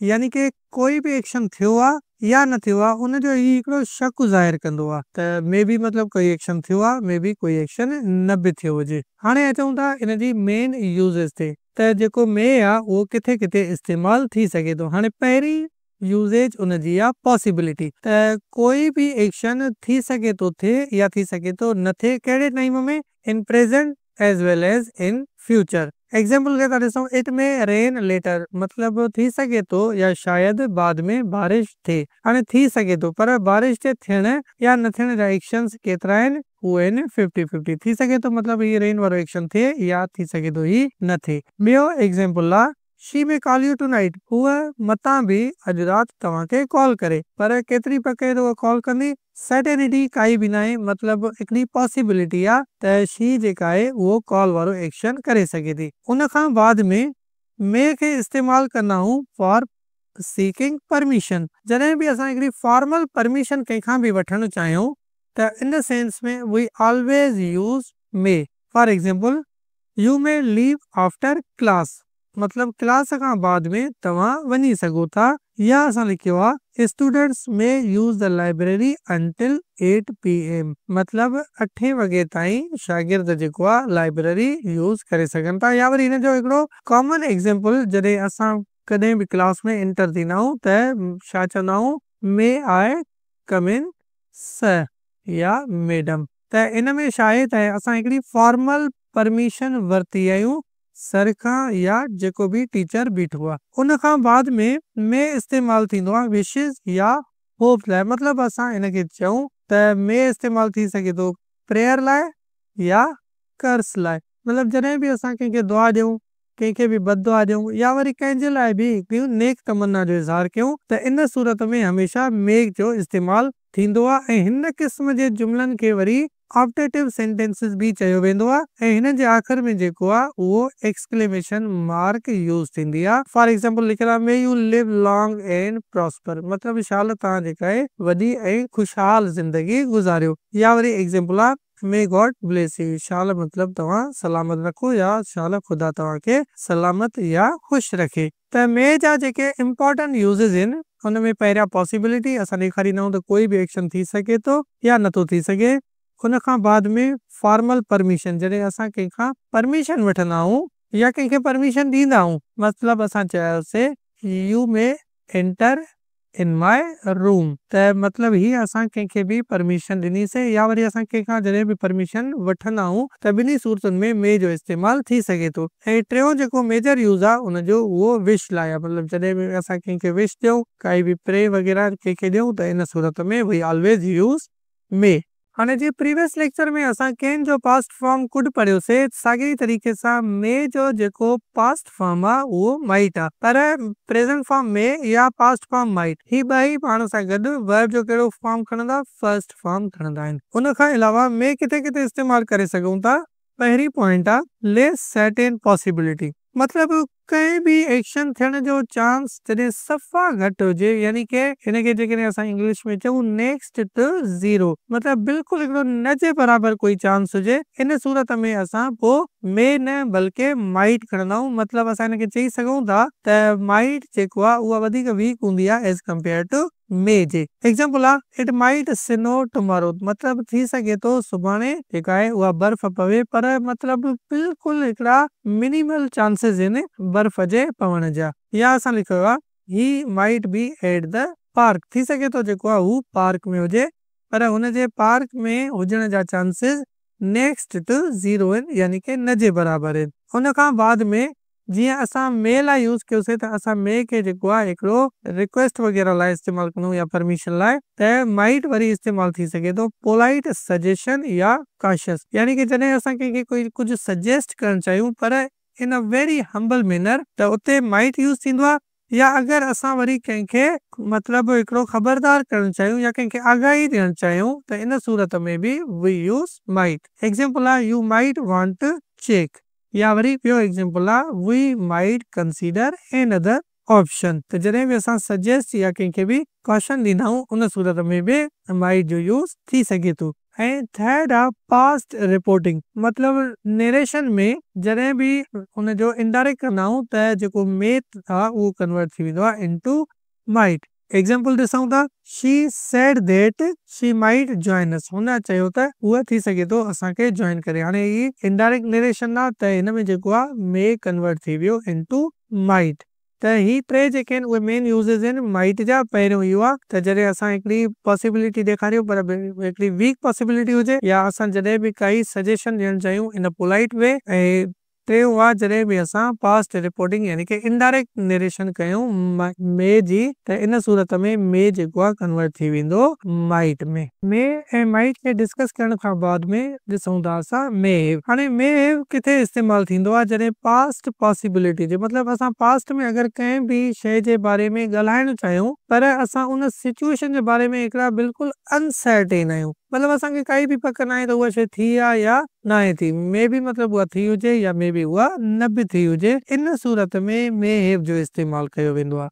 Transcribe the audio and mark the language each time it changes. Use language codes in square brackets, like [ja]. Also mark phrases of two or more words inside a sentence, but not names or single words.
[sd] यानी कि कोई बि एक्शन थियो आहे या न थियो आहे उनजो ही हिकिड़ो शक ज़ाहिर कंदो आहे त मे बि मतिलबु कोई एक्शन थियो आहे, मे बि कोई एक्शन न बि थियो हुजे। हाणे अचूं था इन जी [en] main usages [sd] ते त जेको मे आहे उहो किथे किथे इस्तेमालु थी सघे थो। हाणे पहिरीं यूज़ेज उन जी आहे पॉसिबिलिटी, त कोई बि एक्शन थी सघे थो थिए या थी सघे थो न थिए। कहिड़े टाइम में? [en] in present as well as in future. [sd] एग्जाम्पल के था ॾिसूं, [en] it may rain later, [sd] मतलब थी सघे थो या शायद बाद में बारिश थिए। हाणे थी सघे थो, पर बारिश जे थियण या न थियण जा एक्शन्स केतिरा आहिनि? उहे आहिनि 50-50। थी सघे थो मतलब ही रेन वारो एक्शन थिए या थी सघे थो ही न थिए। ॿियो एग्जाम्पल आहे [en] she may call you tonight, [sd] हूअ मतां बि अॼु राति तव्हांखे कॉल करे, पर केतिरी पके उहा कॉल कंदी? सर्टेनिटी काई बि न आहे, मतिलबु हिकिड़ी पॉसिबिलिटी आहे त शी जेका आहे उहो कॉल वारो एक्शन करे सघे थी। उन खां बाद में मे खे इस्तेमालु कंदा आहियूं [en] for seeking permission. [sd] जॾहिं बि असां हिकिड़ी [en] formal permission [sd] कंहिंखां बि वठणु चाहियूं त इन सेंस में [en] we always use may. for example, you may leave after class, [sd] मतलब क्लास खां बाद में तव्हां वञी सघो था। या असां लिखियो आहे [en] students may use the library until 8 PM, [sd] मतलब 8 वॻे ताईं शागिर्द जेको आहे [en] library use [sd] करे सघनि था। या वरी हिन जो हिकिड़ो [en] common example, [sd] जॾहिं असां कॾहिं बि क्लास में एंटर थींदा आहियूं त छा चवंदा आहियूं? [en] may I come in sir या मैडम। [sd] त इन में छा आहे त असां हिकिड़ी [en] formal permission [sd] वरिती आहियूं सर खां या जेको बि टीचर बीठो आहे। उन खां बाद में मे इस्तेमालु थींदो आहे विशिस या होप लाइ। मतिलबु असां हिनखे चऊं त मे इस्तेमालु थी सघे थो प्रेयर लाइ या कर्स लाइ। मतिलबु जॾहिं बि असां कंहिंखे दुआ ॾियूं, कंहिंखे बि बददुआ ॾियूं या वरी कंहिंजे लाइ बि हिकिड़ियूं नेक तमन्ना जो इज़हार कयूं त इन सूरत में हमेशह मे जो इस्तेमालु थींदो आहे। ऐं हिन क़िस्म जे जुमलनि खे वरी [en] optative sentences [sd] बि चयो वेंदो आहे। ऐं हिन जे आख़िर में जेको आहे उहो [en] exclamation mark use [sd] थींदी आहे। [en] for example [sd] लिखियलु आहे [en] may you live long and prosper, [sd] मतिलबु शाल तव्हां जेका आहे वॾी ऐं ख़ुशहाल ज़िंदगी गुज़ारियो। या वरी एग्जाम्पल आहे [en] may God bless you, [sd] शाल मतिलबु तव्हां सलामत रखो या शाल ख़ुदा तव्हांखे सलामत या ख़ुशि रखे। त मे जा जेके [en] important usages [sd] आहिनि हुन में पहिरियां पॉसिबिलिटी, असां ॾेखारींदा आहियूं त कोई बि एक्शन थी सघे थो या नथो थी सघे। हुन खां बाद में [en] formal permission, [sd] जॾहिं असां कंहिंखां परमिशन वठंदा आहियूं या कंहिंखे परमिशन ॾींदा आहियूं, मतिलबु असां चयोसीं [en] you may enter in my room, [sd] त मतिलबु ही असां कंहिंखे बि परमिशन ॾिनीसीं। या वरी असां कंहिंखां जॾहिं बि परमिशन वठंदा आहियूं त ॿिन्ही सूरतुनि में मे जो इस्तेमालु थी सघे थो। ऐं टियों जेको [en] major use [sd] आहे उनजो उहो विश लाइ आहे। मतिलबु जॾहिं बि असां कंहिंखे विश ॾियूं, काई बि प्रे वग़ैरह कंहिंखे ॾियूं त इन सूरत में [en] we always use may. [sd] हाणे जीअं [en] previous lecture [sd] में असां कैन जो [en] past form could [sd] पढ़ियोसीं, साॻिए तरीक़े सां मे जो जेको [en] past form [sd] आहे उहो माइट आहे, पर [en] present form may [sd] या [en] past form might, [sd] ही ॿई पाण सां गॾु वर्ब जो कहिड़ो फॉर्म खणंदा? [en] first form [sd] खणंदा आहिनि। उन खां अलावा मे किथे किथे इस्तेमालु करे सघूं था। पहिरीं पॉइंट आहे [en] less certain possibility, [sd] मतिलबु कंहिं बि एक्शन थियण जो चांस जॾहिं सफ़ा घटि हुजे, यानी के हिनखे जेकॾहिं असां इंग्लिश में चऊं [en] next to zero, [sd] मतिलबु बिल्कुलु हिकिड़ो न जे बराबरि कोई चांस हुजे, इन सूरत में असां पोइ मे न बल्कि माइट खणंदा आहियूं। मतिलबु असां हिनखे चई सघूं था त माइट जेको आहे उहा वधीक वीक हूंदी आहे [en] as compare to may [sd] जे। [en] एग्जाम्पल आहे it might snow tomorrow, [sd] मतिलबु थी सघे थो सुभाणे जेका आहे उहा बर्फ़ पवे, पर मतिलबु बिल्कुलु हिकिड़ा [en] minimal chances [sd] आहिनि बर्फ़ जे पवण जा। या असां लिखियो आहे [en] he might be at the park, [sd] थी सघे थो जेको आहे हू पार्क में हुजे, पर हुनजे पार्क में हुजण जा चांसिस [en] next to zero [sd] आहिनि, यानी कि न जे बराबरि आहिनि। हुन खां बाद में जीअं असां मे लाइ यूज़ कयोसीं त असां मे खे जेको आहे हिकिड़ो रिक्वेस्ट वग़ैरह लाइ इस्तेमालु कंदा आहियूं या परमिशन लाइ, त माइट वरी इस्तेमालु थी सघे थो [en] polite suggestion [sd] या काशियस, यानी कि जॾहिं असां कंहिंखे कोई कुझु सजेस्ट करणु चाहियूं पर [en] in a very humble manner, [sd] त उते माइट यूज़ थींदो आहे। या अगरि असां वरी कंहिंखे मतिलबु हिकिड़ो ख़बरदार करणु चाहियूं या कंहिंखे आगाही ॾियणु चाहियूं त इन सूरत में बि [en] we use might. एग्जाम्पल आहे you might want to check, [sd] या वरी ॿियो [en] एग्जाम्पल आहे we might consider another option. [sd] त जॾहिं बि असां सजेस्ट या कंहिंखे बि क्वेश्चन ॾींदा आहियूं उन सूरत में बि माइट जो यूज़ थी सघे थो। ऐं थर्ड आहे [en] past reporting, [sd] मतिलबु नरेशन में जॾहिं बि हुनजो इनडायरेक्ट कंदा आहियूं त जेको मे आहे उहो कन्वर्ट थी वेंदो आहे [en] into might. एग्जाम्पल [sd] ॾिसूं था [en] she said that she might join us, [sd] हुन चयो त उहा थी सघे थो असांखे जॉइन करे। हाणे ही [en] indirect narration [sd] आहे त हिन में जेको आहे मे कन्वर्ट थी वियो [en] into might. [sd] त ही टे जेके आहिनि उहे [en] main usages [sd] आहिनि माइट जा। पहिरियों इहो आहे त जॾहिं असां हिकिड़ी पॉसिबिलिटी ॾेखारियूं पर हिकिड़ी [en] weak possibility [sd] हुजे, या असां जॾहिं बि काई सजेशन ॾियणु चाहियूं [en] in polite way. [sd] ऐं टियों आहे जॾहिं बि असां [en] past reporting [sd] यानी कि [en] indirect narration [sd] कयूं मे जी, त इन सूरत में मे जेको आहे कन्वर्ट थी वेंदो माइट में। मे ऐं माइट खे डिस्कस करण खां बाद में ॾिसूं था असां [en] may have. [sd] हाणे [en] may have [sd] किथे इस्तेमालु थींदो आहे जॾहिं [en] past possibility [sd] जे, मतिलबु असां पास्ट में अगरि कंहिं बि शइ जे बारे में ॻाल्हाइणु चाहियूं पर असां उन सिचुएशन जे बारे में हिकिड़ा बिल्कुलु अनसर्टेन आहियूं, मतिलबु असांखे काई बि पक न आहे त उहा शइ थी आहे या न आहे थी, मे बि मतिलबु उहा थी हुजे या मे बि उहा न बि थी हुजे, इन सूरत में [en] may have [sd] जो इस्तेमालु कयो वेंदो आहे।